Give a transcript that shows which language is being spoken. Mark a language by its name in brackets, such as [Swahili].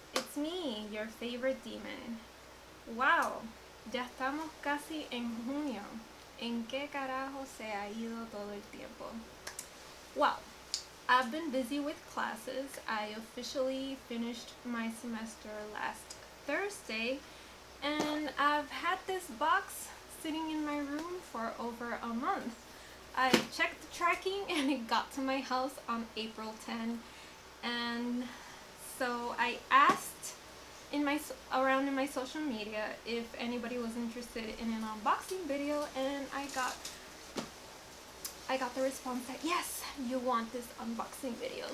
[English] It's me, your favorite demon. [Spanish] Wow, ya estamos casi en junio. ¿En qué carajo se ha ido todo el tiempo? [English] Well, I've been busy with classes. I officially finished my semester last Thursday, and I've had this box sitting in my room for over a month. I checked the tracking and it got to my house on April 10, and so I asked around in my social media if anybody was interested in an unboxing video, and I got the response that yes, you want this unboxing video.